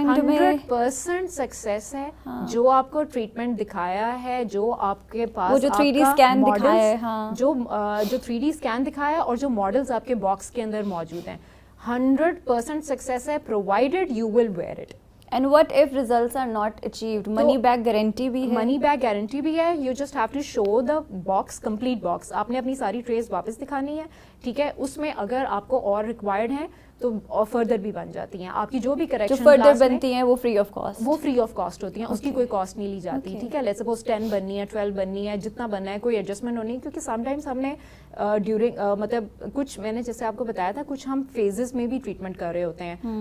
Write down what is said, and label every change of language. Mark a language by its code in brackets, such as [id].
[ur] 100% success ہے. جو آپ کو ٹریٹمنٹ دکھایا ہے, جو آپ کے پاس وہ جو 3D اسکین دکھایا ہے, جو 3D اسکین دکھایا ہے, اور جو ماڈلز آپ کے باکس کے اندر موجود ہیں, 100% سکسیس ہے, [en] Provided you will wear it. And what if results are not achieved? Money back guarantee [ur] بھی ہے. [en] Money back guarantee [ur] بھی ہے. [en] You just have to show the box, complete box. [ur] آپ نے اپنی ساری ٹریز واپس دکھانی ہے, ٹھیک ہے. اس میں اگر آپ کو اور ریکوائرڈ ہیں تو فردر بھی بن جاتی ہیں. آپ کی جو بھی کریکشن فردر بنتی ہیں وہ فری آف کاسٹ, وہ فری آف کاسٹ ہوتی ہیں, اس کی کوئی کاسٹ نہیں لی جاتی, ٹھیک ہے. [en] let's suppose [ur] 10 بننی ہے, 12 بننی ہے, جتنا بننا ہے, کوئی ایڈجسٹمنٹ ہونی ہے, کیونکہ سم ٹائمس ہم نے ڈیورنگ مطلب کچھ میں نے جیسے آپ کو بتایا تھا, کچھ ہم فیزز میں بھی ٹریٹمنٹ کر رہے ہوتے ہیں.